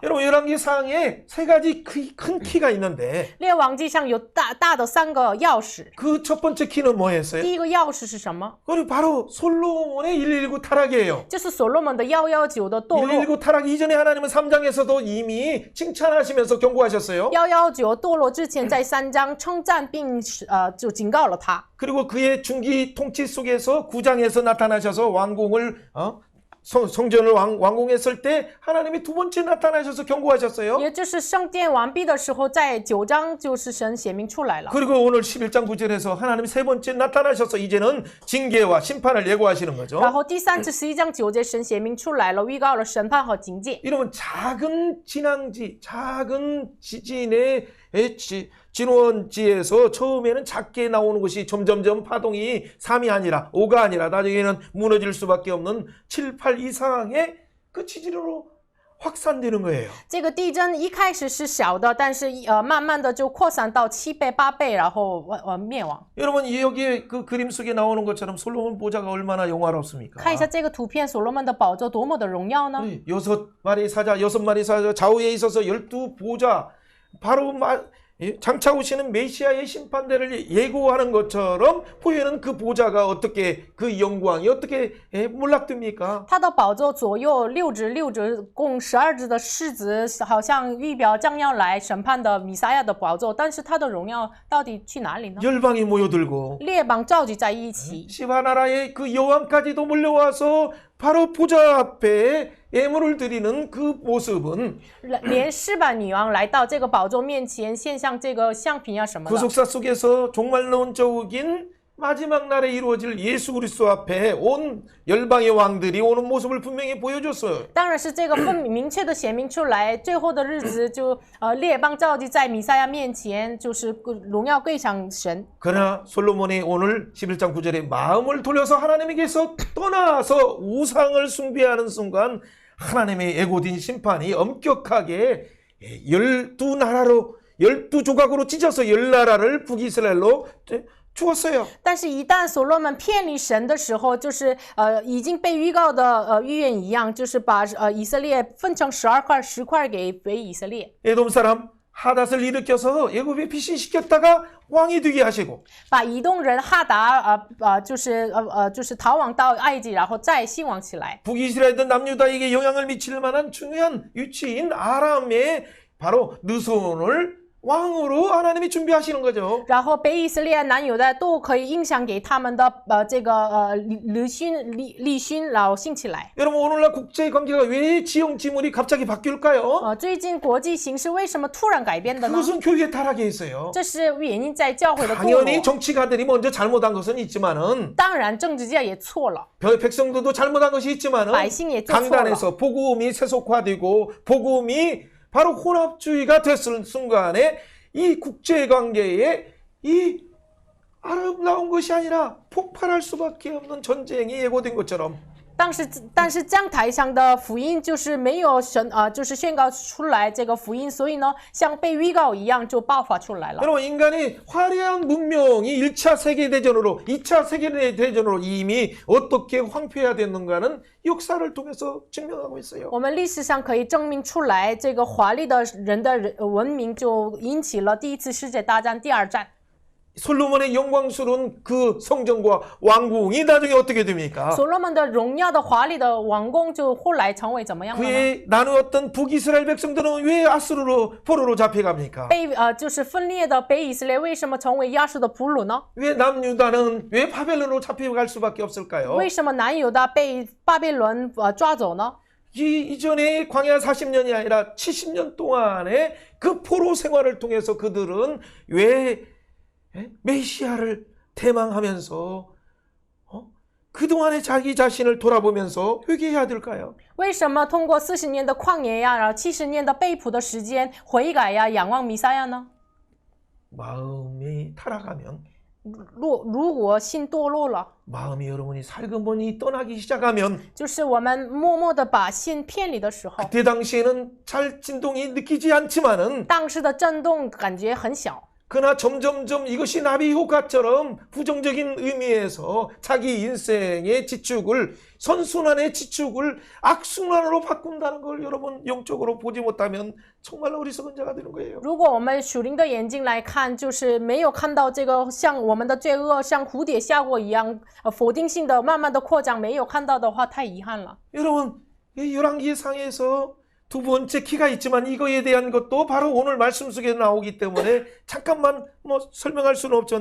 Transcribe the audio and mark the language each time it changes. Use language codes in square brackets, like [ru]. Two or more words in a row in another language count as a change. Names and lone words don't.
[ko] 여러분 열왕기상에 세 가지 큰 키가 있는데 [zh] 列王记上有大的3个钥匙， [ko] 그 첫 번째 키는 뭐였어요? [zh] 第一个钥匙是什么？ [ko] 그건 바로 솔로몬의 119 타락이에요. [zh] 就是所罗门的119的堕落。 [ko] 119 타락 이전에 하나님은 3장에서도 이미 칭찬하시면서 경고하셨어요. [zh] 119 堕落之前，在3章称赞并就警告了他。 [ko] 그리고 그의 중기 통치 속에서 9장에서 나타나셔서 왕궁을 성전을 완공했을 때 하나님이 두 번째 나타나셔서 경고하셨어요. [zh] 也就是圣殿完毕的时候，在9章就是神显明出来了。 [ko] 그리고 오늘 11장 9절에서 하나님이 세 번째 나타나셔서 이제는 징계와 심판을 예고하시는 거죠. [zh] 然后第3次11章9节，神显明出来了，预告了审判和警戒。 [ko] 이러면 작은 진앙지, 작은 지진의 진원지에서 처음에는 작게 나오는 것이 점점점 파동이 3이 아니라 5가 아니라 나중에는 무너질 수밖에 없는 7, 8 이상의 그 지진으로 확산되는 거예요. [zh] 这个地震一开始是小的，但是慢慢的就扩散到7倍、8倍，然后灭亡。 [ko] 여러분 여기에 그 그림 속에 나오는 것처럼 솔로몬 보좌가 얼마나 영화롭습니까? [zh] 看一下这个图片，所罗门的宝座多么的荣耀呢？ [ko] 6마리 사자 좌우에 있어서 12보좌 바로 장차 오시는 메시아의 심판대를 예고하는 것처럼 보이는 그 보좌가 어떻게 그 영광이 어떻게 몰락됩니까? [zh] 他的宝座左右6只共12只的狮子，好像预表将要来审判的弥撒亚的宝座，但是他的荣耀到底去哪里呢？ [ko] 열방이 모여들고 [zh] 列邦召集在一起， [ko] 시바나라의 그 여왕까지도 몰려와서 바로 보좌 앞에 예물을 드리는 그 모습은 [zh] 连示版女王来到这个宝座面前，献上这个香品啊什么的。 [ko] 구속사 속에서 종말론적인 마지막 날에 이루어질 예수 그리스도 앞에 온 열방의 왕들이 오는 모습을 분명히 보여줬어요. [zh] 当然是这个明确的显明出来，最后的日子就列邦召集在弥赛亚面前，就是荣耀归向神。 [ko] 그러나 솔로몬이 오늘 11장 9절에 마음을 돌려서 하나님에게서 떠나서 우상을 숭배하는 순간 하나님의 애고된 심판이 엄격하게 12나라로 12조각으로 찢어서 10나라를 북이스라엘로 주었어요. [zh] 但是，一旦所罗门偏离神的时候，就是已经被预告的预言一样，就是把以色列分成12块，10块给北以色列， [ko] 에돔 사람 하닷을 일으켜서 애굽에 피신시켰다가 왕이 되게 하시고 [zh] 把以东人哈达就是逃亡到埃及，然后再兴旺起来。 [ko] 북이스라엘은 남유다에게 영향을 미칠 만한 중요한 위치인 아람의 바로 느손을 왕으로 하나님이 준비하시는 거죠. [zh] 然后北以色列、南犹大都可以影响给他们的这个立勋，然后兴起来。 [ko] 여러분 오늘날 국제 관계가 왜 지형 지물이 갑자기 바뀔까요? [zh] 最近国际形势为什么突然改变的呢？ [ko] 그것은 교회 타락에 있어요. [zh] 这是原因在教会的堕 [ko] 당연히 [zh] 落。 [ko] 정치가들이 먼저 잘못한 것은 있지만은 [zh] 当然，政治家也错了， [ko] 백성들도 잘못한 것이 있지만은 [zh] 百姓也做错了。 [ko] 강단에서 복음이 세속화되고 복음이 바로 혼합주의가 됐을 순간에 이 국제관계에 이 아름다운 것이 아니라 폭발할 수밖에 없는 전쟁이 예고된 것처럼 [zh] 但是讲台上的福音就是没有就是宣告出来这个福音，所以呢，像被预告一样就爆发出来了。 [ko] 여러분 인간이 화려한 문명이 1차 세계대전으로 2차 세계대전으로 이미 어떻게 황폐해야 됐는가는 역사를 통해서 증명하고 있어요. [zh] 我们历史上可以证明出来，这个华丽的人的文明就引起了第一次世界大战、第二战。 [ko] 솔로몬의 영광스러운 그 성전과 왕궁이 나중에 어떻게 됩니까? [zh] 所罗门的荣耀的华丽的王宫就后来成为怎么样的呢？ [ko] 그의 나누었던 북이스라엘 백성들은 왜 아수르로 포로로 잡혀갑니까? [zh] 就是分裂的北以色列为什么成为亚述的俘虏呢？ [ko] 왜 남유다는 왜 바벨론으로 잡혀갈 수밖에 없을까요? [zh] 为什么南犹大被巴比伦抓走呢？ [ko] 이전에 광야 40년이 아니라 70년 동안의 그 포로 생활을 통해서 그들은 왜 메시아를 대망하면서 그동안의 자기 자신을 돌아보면서 회개해야 될까요? [zh] 为什么通过40年的旷野呀，然后70年的被捕的时间悔改呀，仰望弥赛亚呢？ [ko] 마음이 타락하면 [zh] 如果心堕落了， [ko] 마음이 여러분이 살금머니 떠나기 시작하면 [zh] 就是我们默默的把心偏离的时候， [ko] 그때 당시에는 잘 진동이 느끼지 않지만은 [zh] 当时的震动感觉很小。 [ko] 그러나 점점점 이것이 나비 효과처럼 부정적인 의미에서 자기 인생의 지축을 선순환의 지축을 악순환으로 바꾼다는 걸 여러분 영적으로 보지 못하면 정말 어리석은 자가 되는 거예요. [zh] 如果我们属灵的眼睛来看，就是没有看到这个像我们的罪恶像蝴蝶效果一样否定性的慢慢的扩张，没有看到的话，太遗憾了。 [ko] 여러분 이 열왕기상에서 두 번째 키가 있지만 이거에 대한 것도 바로 오늘 말씀 속에 나오기 때문에 잠깐만 뭐 설명할 수는 없죠.